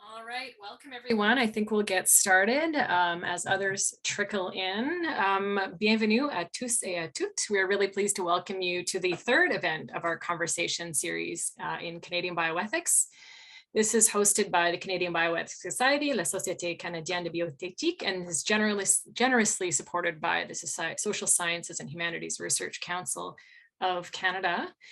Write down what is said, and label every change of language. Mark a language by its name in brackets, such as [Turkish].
[English] right, welcome everyone. I think we'll get started as others trickle in. [French] Bienvenue à tous et à toutes. [English] We're really pleased to welcome you to the third event of our conversation series in Canadian Bioethics. This is hosted by the Canadian Bioethics Society, la Société canadienne de bioéthique, and is generously supported by the Social Sciences and Humanities Research Council of Canada.